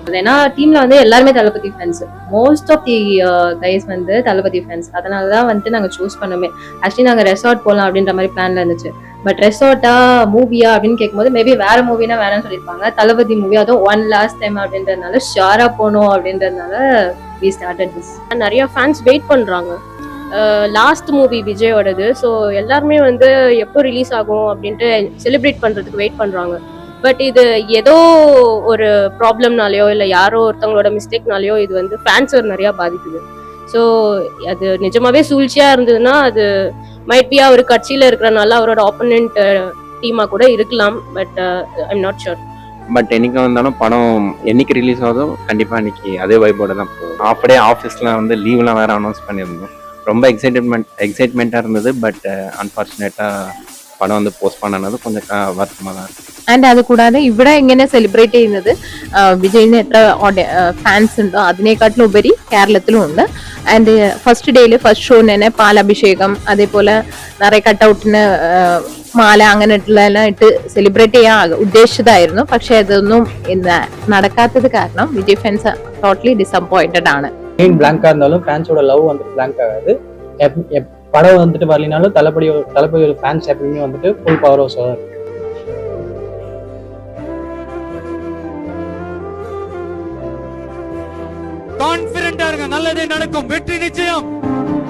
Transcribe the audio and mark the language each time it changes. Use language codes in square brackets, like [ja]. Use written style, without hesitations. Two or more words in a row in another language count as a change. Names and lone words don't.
[ta] ஏன்னா டீம்ல வந்து எல்லாருமே தளபதி ஃபேன்ஸ். [en] most of the guys [ta] வந்து தளபதி ஃபேன்ஸ். அதனால தான் வந்துட்டு நாங்கள் சூஸ் பண்ணோமே. ஆக்சுவலி நாங்கள் ரெசார்ட் போகலாம் அப்படின்ற மாதிரி பிளான்ல இருந்துச்சு. பட் ரெசார்ட்டா மூவியா அப்படின்னு கேட்கும்போது மேபி வேற மூவினா வேறன்னு சொல்லியிருப்பாங்க. தளபதி மூவி அதுவும் [en] one last time [ta] அப்படின்றதுனால ஷாரா போகணும் அப்படின்றதுனால [en] we started this. [ta] நிறைய ஃபேன்ஸ் வெயிட் பண்றாங்க [en] last movie [ta] விஜயோடது. ஸோ எல்லாருமே வந்து எப்போ ரிலீஸ் ஆகும் அப்படின்ட்டு செலிப்ரேட் பண்றதுக்கு வெயிட் பண்றாங்க. பட் இது ஏதோ ஒரு ப்ராப்ளம்னாலேயோ இல்லை யாரோ ஒருத்தவங்களோட மிஸ்டேக்னாலேயோ இது வந்து ஃபேன்ஸை நிறையா பாதிக்குது. ஸோ அது நிஜமாவே சூழ்ச்சியாக இருந்ததுன்னா அது [en] might be [ta] அவர் கட்சியில் இருக்கிறனால அவரோட ஆப்போனன்ட் டீமா கூட இருக்கலாம், [en] but I'm not sure. [ta] பட் என்னைக்கு வந்தாலும் படம் என்னைக்கு ரிலீஸ் ஆகுதோ கண்டிப்பாக அன்னைக்கு அதே வைப்போட தான் போகும். [en] half day [ta] ஆஃபீஸில் வந்து லீவ்லாம் வேறு அனௌன்ஸ் பண்ணியிருந்தோம். ரொம்ப எக்ஸைட்மெண்ட்டாக இருந்தது. பட் அன்ஃபார்ச்சுனேட்டாக [ml] പടം ഒന്ന് പോസ്റ്റ്പോൺ ആണത് കൊഞ്ചം വർത്തമാനമാണ്. ആൻഡ് അത് കൂടാതെ ഇവിടെ ഇങ്ങനെ സെലിബ്രേറ്റ് ചെയ്യുന്നത് വിജയിന് എത്ര ഫാൻസ് ഉണ്ടോ അതിനേക്കാട്ടിലും ഉപരി കേരളത്തിലും ഉണ്ട്. [en] and first [ml] ഡേയിൽ ഫസ്റ്റ് ഷോന് തന്നെ പാലഭിഷേകം, അതേപോലെ നിറയെ കട്ടൗട്ടിന് മാല അങ്ങനെയുള്ള ഇട്ട് സെലിബ്രേറ്റ് ചെയ്യാൻ ഉദ്ദേശിച്ചതായിരുന്നു. പക്ഷെ അതൊന്നും നടക്കാത്തത് കാരണം വിജയ് ഫാൻസ് [en] totally disappointed [ml] ആണ്. [ta] பிளாங்கா இருந்தாலும் ஃபேன்ஸோட லவ் வந்துட்டு பிளாங்க் ஆகாது. படம் வந்துட்டு வரலினாலும் தளபதியோட ஃபேன்ஸ் எப்பயுமே வந்துட்டு [en] full power house [ta] தான். கான்ஃபிடென்ட்டா இருங்க, நல்லதே நடக்கும், வெற்றி நிச்சயம்.